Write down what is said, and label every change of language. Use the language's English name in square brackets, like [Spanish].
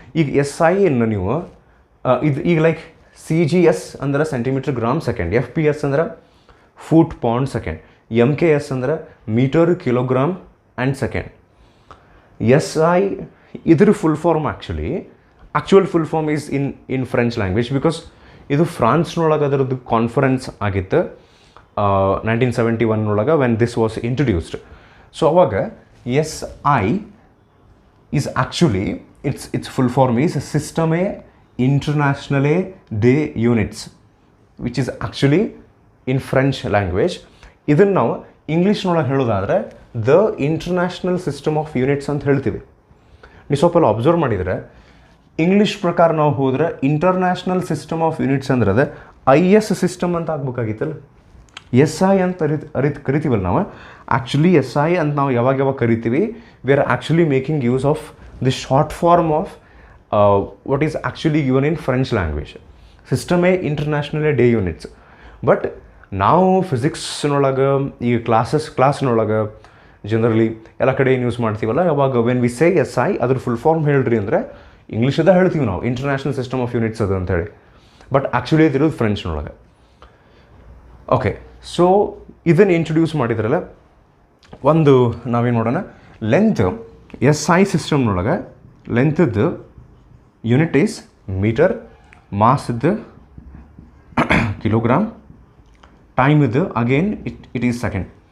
[Kannada] ಈಗ SIಯನ್ನು ನೀವು ಇದು ಈಗ ಲೈಕ್ CGS ಅಂದ್ರೆ ಸೆಂಟಿಮೀಟರ್ ಗ್ರಾಮ್ ಸೆಕೆಂಡ್, FPS ಅಂದ್ರೆ ಫೂಟ್ ಪೌಂಡ್ ಸೆಕೆಂಡ್, MKS ಅಂದ್ರೆ metre kilogram and second. SI ಇದ್ರ full form actual full form is in French language, because ಇದು ಫ್ರಾನ್ಸ್ನೊಳಗೆ ಅದರದ್ದು ಕಾನ್ಫರೆನ್ಸ್ ಆಗಿತ್ತು 1971 [English] When this was introduced. So ಅವಾಗ SI is actually, its full form is Systeme Internationale des Units, which is actually in French language. [Kannada] ಇದನ್ನು ನಾವು ಇಂಗ್ಲೀಷ್ನೊಳಗೆ ಹೇಳೋದಾದರೆ the international system of units ಅಂತ ಹೇಳ್ತೀವಿ. ನೀವು ಸ್ವಲ್ಪ ಅಬ್ಸರ್ವ್ ಮಾಡಿದರೆ ಇಂಗ್ಲೀಷ್ ಪ್ರಕಾರ ನಾವು ಹೋದ್ರೆ ಇಂಟರ್ನ್ಯಾಷನಲ್ ಸಿಸ್ಟಮ್ ಆಫ್ ಯೂನಿಟ್ಸ್ ಅಂದ್ರೆ ಅದು IS ಸಿಸ್ಟಮ್ ಅಂತ ಆಗ್ಬೇಕಾಗಿತ್ತಲ್ಲ. SI ಅಂತ ಕರಿತೀವಲ್ಲ ನಾವು. ಆ್ಯಕ್ಚುಲಿ SI ಅಂತ ನಾವು ಯಾವಾಗ ಕರಿತೀವಿ, [English] We are actually making use of the short form of what is actually given in French language. System A international day units. [Kannada] But ನಾವು ಫಿಸಿಕ್ಸ್ನೊಳಗೆ ಈಗ ಕ್ಲಾಸ್ನೊಳಗೆ ಜನರಲಿ ಎಲ್ಲ ಕಡೆ ಏನು ಯೂಸ್ ಮಾಡ್ತೀವಲ್ಲ, ಯಾವಾಗ [English] when we say S I [Kannada] ಅದ್ರ ಫುಲ್ ಫಾರ್ಮ್ ಹೇಳ್ರಿ ಅಂದರೆ ಇಂಗ್ಲೀಷದ ಹೇಳ್ತೀವಿ ನಾವು, ಇಂಟರ್ನ್ಯಾಷನಲ್ ಸಿಸ್ಟಮ್ ಆಫ್ ಯೂನಿಟ್ಸ್ ಅದು ಅಂತೇಳಿ. But actually ಇದಿರೋದು ಫ್ರೆಂಚ್ನೊಳಗೆ. ಓಕೆ, ಸೊ ಇದನ್ನು ಇಂಟ್ರೊಡ್ಯೂಸ್ ಮಾಡಿದ್ರಲ್ಲ, ಒಂದು ನಾವೇನು ನೋಡೋಣ, length S I ಸಿಸ್ಟಮ್ನೊಳಗೆ ಲೆಂತದ್ದು unit is metre, ಮಾಸದ್ದು kilogram, time ಇದು ಅಗೇನ್ [English] It is second.